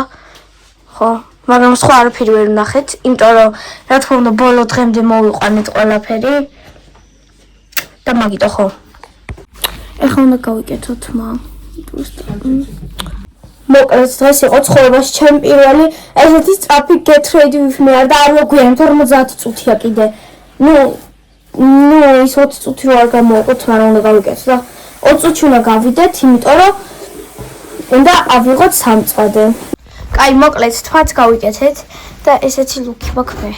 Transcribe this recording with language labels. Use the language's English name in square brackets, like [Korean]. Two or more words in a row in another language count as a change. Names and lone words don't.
[Georgian] ხო, მაგრამ სხვა არაფერი ვერ ვნახეთ, იმიტომ რომ რა თქმა უნდა ბოლო დღემდე მოვიყვანეთ ყველაფერი. და მაგიტო ხო. ეხლა უნდა გავიკეთოთ მოკლედ დღეს იყო ცხოვრებაში ჩემი პირველი ესეთი სწრაფი [English] get ready with me [Georgian] და არ მოგვიანებთ 50 წუთია კიდე. ნუ ის 20 წუთი რო არ გამოვიყოთ, მაგრამ უნდა გავიკეთოთ და 20 წუთში უნდა გავიდეთ, იმიტომ რომ უნდა ავიღოთ სამწვადე. კაი, მოკლედ თქვაც გავიკეთეთ და ესეთი ლუკი მაქვს მე.